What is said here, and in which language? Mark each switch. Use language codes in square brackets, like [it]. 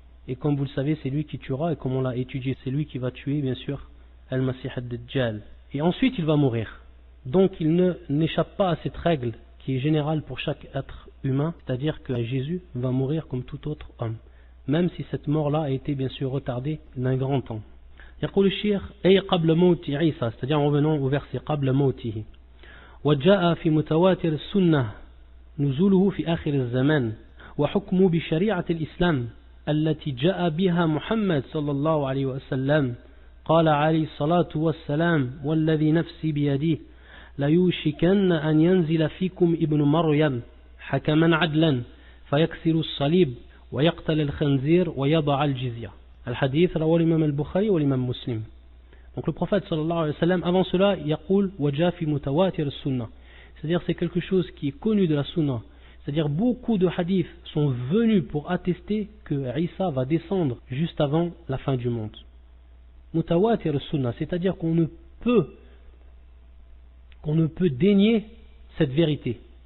[fr] Et comme vous le savez, c'est lui qui tuera, et comme on l'a étudié, c'est lui qui va tuer bien sûr Al-Masih ad-Dajjal. Et ensuite il va mourir. Donc il n'échappe pas à cette règle qui est générale pour chaque être humain, c'est-à-dire que Jésus va mourir comme tout autre homme, même si cette mort-là a été bien sûr retardée d'un grand temps. [ar] يقول الشيخ أي قبل موت عيسى, [fr] c'est-à-dire en revenant au verset [ar] قبل موته. وجاء في متواتر السنة نزوله في آخر الزمان وحكمه بشريعة الإسلام التي جاء بها محمد صلى الله عليه وسلم قال عليه الصلاة والسلام والذي نفسي بيده ليوشكن أن ينزل فيكم ابن مريم حكما عدلا فيكسر الصليب ويقتل الخنزير ويضع الجزية. الحديث رواه الإمام البخاري والإمام مسلم. [fr] Donc le prophète sallallahu alayhi wa sallam, avant cela, [ar] yaqul waja fi mutawatir as-sunnah. [fr] C'est-à-dire c'est quelque chose qui est connu de la sunna. C'est-à-dire beaucoup de hadiths sont venus pour attester que Isa va descendre juste avant la fin du monde. Mutawatir as-sunnah, c'est-à-dire qu'on ne peut dénier cette vérité.